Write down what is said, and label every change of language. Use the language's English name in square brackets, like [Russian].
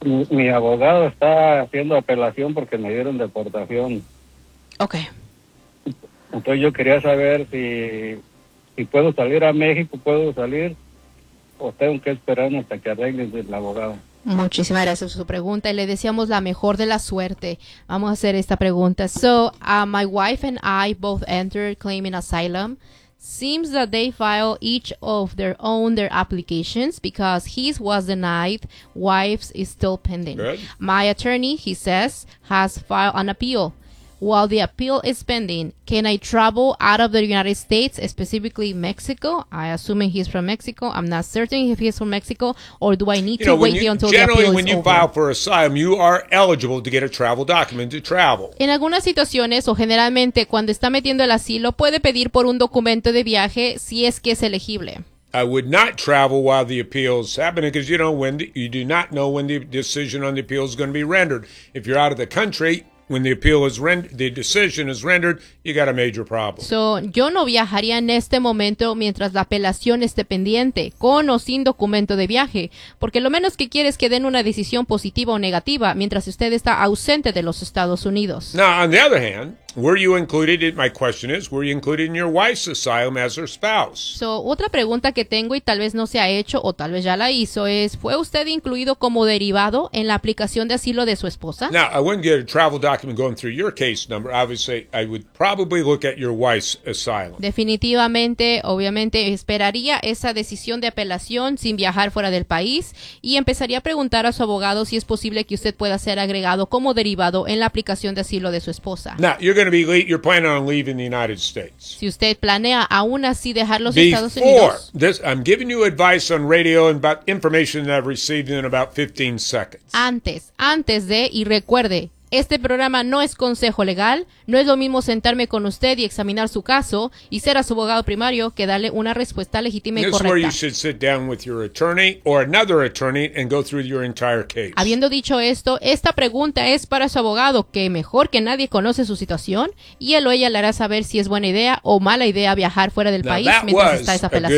[Spanish] Mi abogado está haciendo apelación porque me dieron deportación. [English] Okay. [Spanish] Entonces yo quería saber si puedo salir a México, puedo salir. O tengo que esperar hasta que arreglen el abogado. Muchísimas gracias por su pregunta y le deseamos la mejor de la suerte. Vamos a hacer esta pregunta. [English] So, my wife and I both entered claiming asylum. Seems that they filed each of their own their applications because his was denied. Wife's is still pending. Good. My attorney, he says, has filed an appeal. While the appeal is pending, can I travel out of the United States, specifically Mexico? I assume he's from Mexico. I'm not certain if he's from Mexico. Or do I need to wait until the appeal is over? Generally, when you file for asylum, you are eligible to get a travel document to travel. [Spanish] En algunas situaciones, o generalmente, cuando está metiendo el asilo, puede pedir por un documento de viaje si es que es elegible. [English] I would not travel while the appeal is happening because you do not know when the decision on the appeal is going to be rendered. If you're out of the country, when the appeal is rendered, the decision is rendered, you got a major problem. [Spanish] So, yo no viajaría en este momento mientras la apelación esté pendiente, con o sin documento de viaje, porque lo menos que quieres es que den una decisión positiva o negativa mientras usted está ausente de los Estados Unidos. [English] Now, on the other hand, were you included in your wife's asylum as her spouse? [Spanish] So, otra pregunta que tengo y tal vez no se ha hecho o tal vez ya la hizo es, ¿fue usted incluido como derivado en la aplicación de asilo de su esposa? [English] Now, I wouldn't get a travel document going through your case number. Obviously, I would probably look at your wife's asylum. [Spanish] Definitivamente, obviamente, esperaría esa decisión de apelación sin viajar fuera del país y empezaría a preguntar a su abogado si es posible que usted pueda ser agregado como derivado en la aplicación de asilo de su esposa. [English] Now, you're planning on leaving the United States. [Spanish] Si usted planea aún así dejar los [English] Before [Spanish] Estados Unidos. [English] This, I'm giving you advice on radio and about information that I've received in about 15 seconds. [Spanish] Antes de, y recuerde, este programa no es consejo legal, no es lo mismo sentarme con usted y examinar su caso y ser a su abogado primario que darle una respuesta legítima y correcta. [English] This is where you should sit down with your attorney or another attorney and go through your entire case. [Spanish] Habiendo dicho esto, esta pregunta es para su abogado, que mejor que nadie conoce su situación y él o ella le hará saber si es buena idea o mala idea viajar fuera del país mientras está esa apelación.